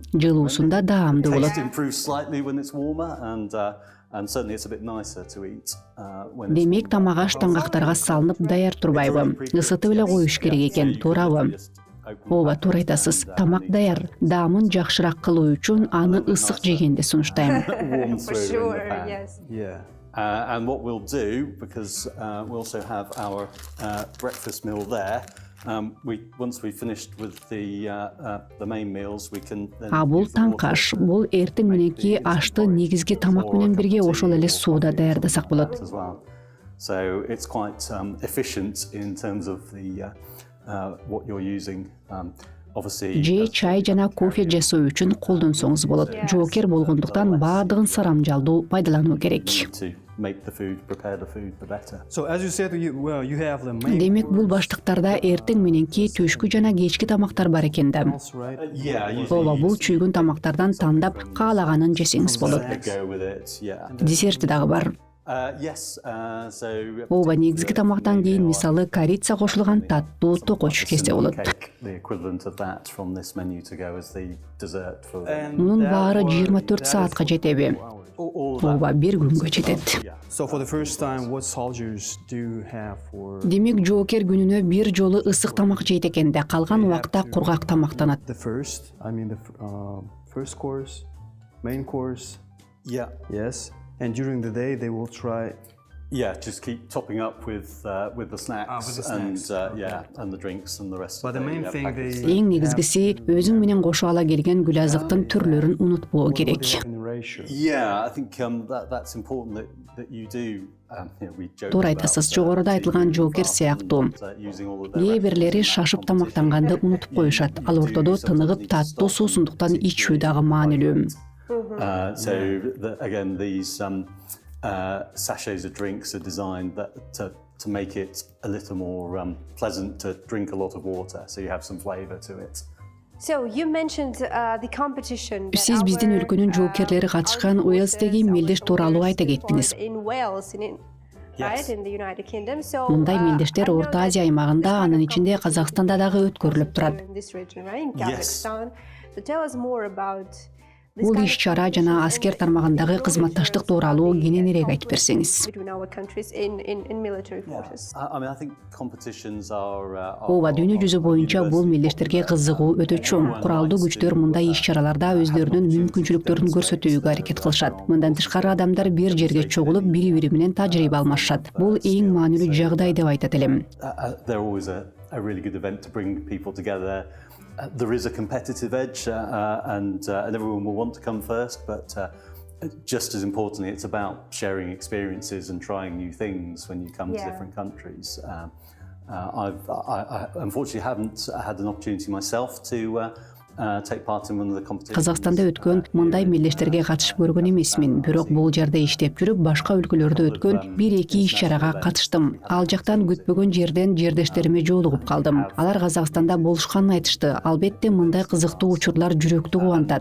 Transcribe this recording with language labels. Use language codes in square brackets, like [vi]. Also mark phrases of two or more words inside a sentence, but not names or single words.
[ky] Жылуусунда даамдуу болот. Демек тамак аш таңгактарга салынып даяр турбайбы? Ысытып эле коюш керек экен, туурабы? Ооба, туура айтасыз. Тамак даяр. Даамын жакшыраак кылуу үчүн аны ысык жегенде сунуштайм. [en] For sure, yes. Yeah. And what we'll do, because we also have our breakfast meal there. Once we finished with the main meals, we can then. [ky] Бул таңкаш, бул эртең мененки ашты негизги тамак менен бирге ошол эле сууда даярдасак болот. [en] So it's quite efficient in terms of the what you're using. [ky] Же чай жана кофе жасоо үчүн колдонсоңуз болот. Жоокер болгондуктан баардыгын сарамжалдуу пайдалануу керек. [en] make the food, prepare the food, the better. So as you said, you have the main. [ky] Демек бул баштыктарда эртең мененки, түшкү жана кечки тамактар бар экен да. Ооба, бул чүйгүн тамактардан тандап каалаганын жесеңиз болот. Десерти дагы бар. Ооба, негизги тамактан кийин мисалы корица кошулган таттуу токоч кесе болот. Мунун баары 24 саатка жетеби? Ооба, бир күнгө жетет. Демек жоокер күнүнө бир жолу ысык тамак жейт экен да, калган убакта кургак тамактанат. [en] First course, main course. Yes. And during the day, they will try. Just keep topping up with the snacks and the drinks and the rest. But the main thing [ky] Эң негизгиси өзүң менен кошо ала келген гүл азыктын түрлөрүн унутпоо керек. [en] I think that's important that you do. [ky] Туура айтасыз, жогоруда айтылган жоокер сыяктуу. Кээ бирлери шашып тамактанганды унутуп коюшат. Ал ортодо тыныгып таттуу суусундуктан ичүү дагы маанилүү. [en] Again, these sachets of drinks are designed to make it a little more pleasant to drink a lot of water, so you have some flavor to it. So you mentioned the competition. [ky] Сиз биздин өлкөнүн жоокерлери катышкан Уэльстеги мелдеш тууралуу айта кеттиңиз. Мындай мелдештер Орто Азия аймагында, анын ичинде Казакстанда дагы өткөрүлүп турат. Бул иш-чара жана аскер тармагындагы кызматташтык тууралуу кененирээк айтып берсеңиз. Ооба, дүйнө жүзү боюнча бул мелдештерге кызыгуу өтө чоң. Куралдуу күчтөр мындай иш-чараларда өздөрүнүн мүмкүнчүлүктөрүн көрсөтүүгө аракет кылышат. Мындан тышкары адамдар бир жерге чогулуп, бири-бири менен тажрыйба алмашат. Бул эң маанилүү жагдай деп айтат элем. [en] There is a competitive edge, and everyone will want to come first, but just as importantly, it's about sharing experiences and trying new things when you come to different countries. I unfortunately haven't had an opportunity myself to take part in one of the competitions. [ky] Казакстанда өткөн мындай мелдештерге катышып көргөн эмесмин, бирок бул жерде иштеп жүрүп, башка өлкөлөрдө өткөн 1-2 иш-чарага катыштым. Ал жактан күтпөгөн жерден жердештериме жолугуп калдым. Алар Казакстанда болушканын айтышты. Албетте мындай кызыктуу учурлар жүрөктү кубантат.